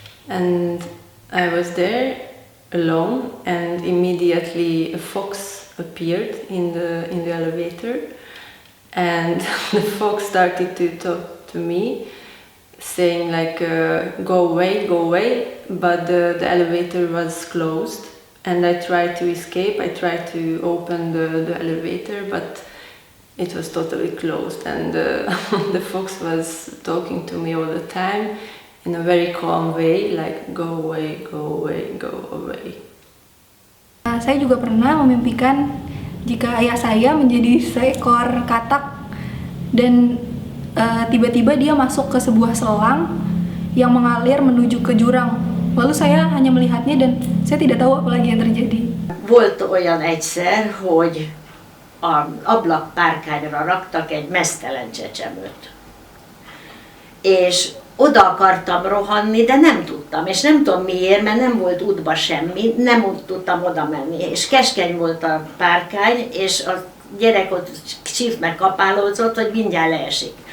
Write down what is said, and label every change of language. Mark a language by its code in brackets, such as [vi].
[en] And I was there alone, and immediately a fox appeared in the elevator, and the fox started to talk to me, saying like go away, but the elevator was closed, and I tried to escape. I tried to open the elevator, but it was totally closed, and the fox was talking to me all the time in a very calm way, like go away, go away, go away. [id] Saya juga pernah memimpikan jika ayah saya menjadi seekor katak, dan tiba-tiba dia masuk ke sebuah selang yang mengalir menuju ke jurang. Lalu saya hanya melihatnya dan saya tidak tahu apa lagi yang terjadi. [hu] Volt olyan egyszer, hogy az ablakpárkányra raktak egy meztelen csecsemőt. És oda akartam rohanni, de nem tudtam, és nem tudom miért, mert nem volt útba semmi, nem tudtam oda menni, és keskeny volt a párkány, és a gyerek ott csíft kapálódzott, hogy mindjárt leesik.